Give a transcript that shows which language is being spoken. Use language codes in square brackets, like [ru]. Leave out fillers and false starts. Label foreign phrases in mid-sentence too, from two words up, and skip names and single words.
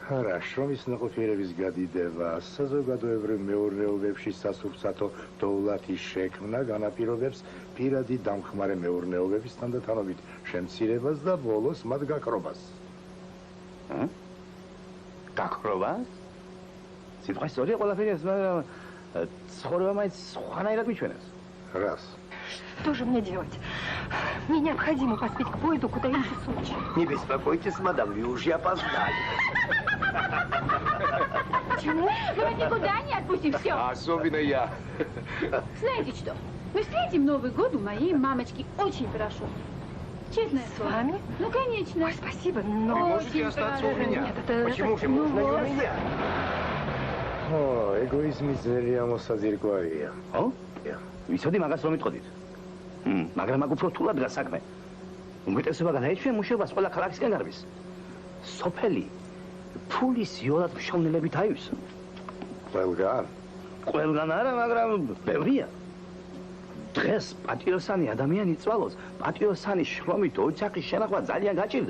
[ka] არა, შრომის ნაყოფიერების გადიდება, საზოგადოებრივ მეურნეობებში სასურსათო დოვლათის შექმნა განაპირობებს პირადი დამხმარე მეურნეობების თანდათანობით შემცირებას და ბოლოს მათ გაქრობას. გაქრობას? სიტყვა სწორია ყველაფერი ეს, მაგრამ ცხოვრება მაინც სხვანაირად მიჩვენებს. [ru] Раз. Что же мне делать? Мне необходимо поспеть к поезду, куда идти в Сочи. Не беспокойтесь, мадам, вы уже опоздали. Почему? Мы вас никуда не отпустим, все. Особенно я. Знаете что? Мы встретим Новый год у моей мамочки. Очень хорошо. Честное С слово. вами? Ну, конечно. Ой, спасибо, но... Вы можете остаться у меня. Нет, это... Почему же можно и у меня? [ka] О, эгоизმის ძალიან მოსაძირკვავია. ხო? ვიცოდი მაგას რომ იტყოდით. მაგრამ აქ უფრო რთულად დგას საქმე. უმეტესობა განაეჩვია მუშაობას ყველა ქალაქისკენ გარბის. სოფელი ფულის იოლად მშოვნელებით აივსო. ყველგან? ყველგან არა, მაგრამ ბევრია. დღეს პატიოსანი ადამიანი წვალოს, პატიოსანის შრომით ოჯახის შენახვა ძალიან გაჭირდა.